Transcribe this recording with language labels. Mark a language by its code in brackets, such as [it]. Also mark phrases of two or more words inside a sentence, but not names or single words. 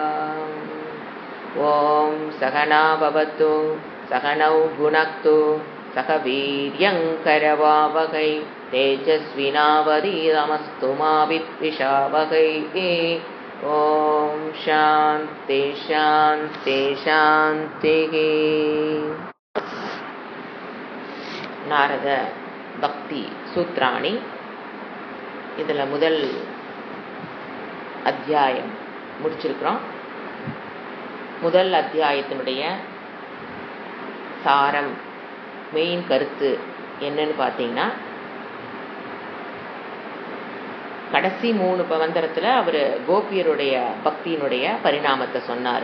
[sa] ॐ सहना भवतु सहनौ भुनक्तु सह वीर्यङ्करवावहै तेजस्विनावधीतमस्तु मा विद्विषावहै। ॐ शान्ति शान्ति शान्तिः। [ta] நாரத பக்தி சூத்ராணி, இதில் முதல் அத்தியாயம் முடிச்சிருக்கிறோம். முதல் அத்தியாயத்தினுடைய சாரம், மெயின் கருத்து என்னன்னு பார்த்தீங்கன்னா, கடைசி 3 மந்திரத்தில் அவர் கோபியருடைய பக்தியினுடைய பரிணாமத்தை சொன்னார்.